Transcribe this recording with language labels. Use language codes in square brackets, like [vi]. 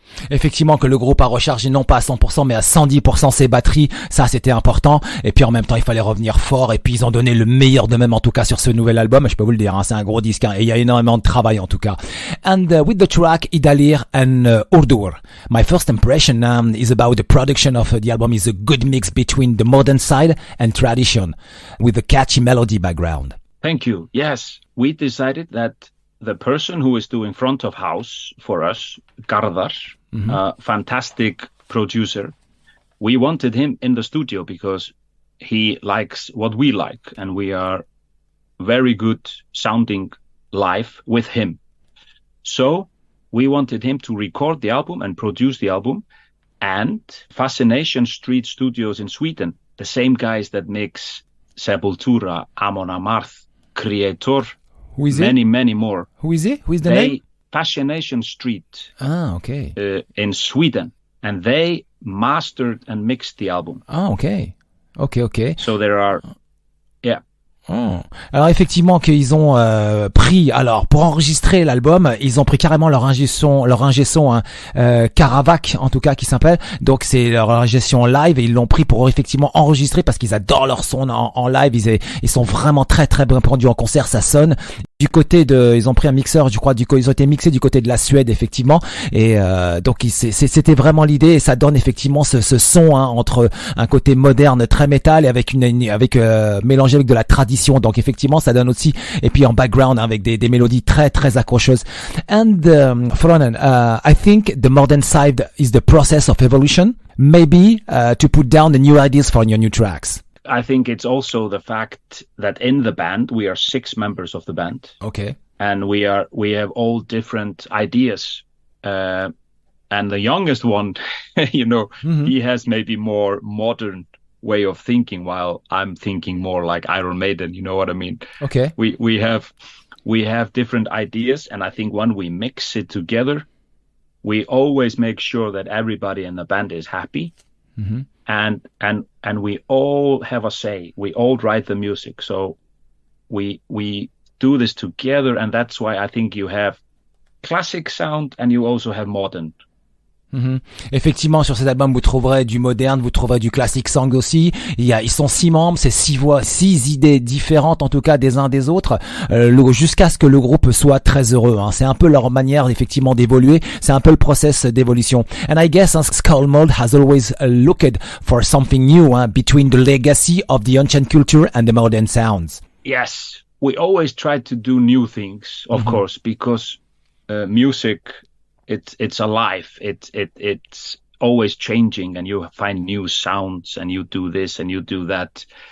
[fr] Effectivement que le groupe a rechargé non pas à 100% mais à 110% ses batteries, ça c'était important, et puis en même temps il fallait revenir fort, et puis ils ont donné le meilleur d'eux-mêmes en tout cas sur ce nouvel album, je peux vous le dire, hein, c'est un gros disque, hein, et il y a énormément de travail en tout cas. [en] And with the track Ýdalir and Urður, my first impression is about the production of the album is a good mix between the modern side and tradition with a catchy melody background. Thank you. Yes, we decided that the person who is doing front of house for us, Garðar, fantastic producer, we wanted him in the studio because he likes what we like, and we are very good sounding live with him. So we wanted him to record the album and produce the album. And Fascination Street Studios in Sweden, the same guys that mix Sepultura, Amon Amarth, Creator, Who is many, it? many more. Who is it? Who is the name? Fascination Street. Ah, okay. In Sweden. And they mastered and mixed the album. Ah, okay. Okay. So there are, yeah. Oh. [fr] Alors effectivement qu'ils ont pris, alors pour enregistrer l'album, ils ont pris carrément leur ingé son hein, Caravac en tout cas qui s'appelle, donc c'est leur ingé son live, et ils l'ont pris pour effectivement enregistrer parce qu'ils adorent leur son en live, ils sont vraiment très très bien rendus en concert, ça sonne. Du côté ils ont pris un mixeur, je crois, ils ont été mixés du côté de la Suède effectivement, et donc c'était vraiment l'idée, et ça donne effectivement ce son, hein, entre un côté moderne très métal et avec mélangé avec de la tradition, donc effectivement ça donne aussi, et puis en background, hein, avec des mélodies très très accrocheuses. [en] And Þráinn, I think the modern side is the process of evolution, maybe to put down the new ideas for your new tracks. I think it's also the fact that in the band, we are 6 members of the band. Okay. And we have all different ideas. And the youngest one, he has maybe more modern way of thinking, while I'm thinking more like Iron Maiden, you know what I mean? Okay. We have different ideas, and I think when we mix it together, we always make sure that everybody in the band is happy. Mm-hmm. And we all have a say. We all write the music, so we do this together, and that's why I think you have classic sound and you also have modern. [fr] Effectivement, sur cet album, vous trouverez du moderne, vous trouverez du classic song aussi. Ils sont 6 membres, c'est 6 voix, 6 idées différentes, en tout cas, des uns des autres, jusqu'à ce que le groupe soit très heureux, hein. C'est un peu leur manière, effectivement, d'évoluer. C'est un peu le process d'évolution. [en] And I guess SKÁLMÖLD has always looked for something new, between the legacy of the ancient culture and the modern sounds. Yes, we always try to do new things, of course, because music, it's alive. It's always changing, and you find new sounds, and you do this and you do that.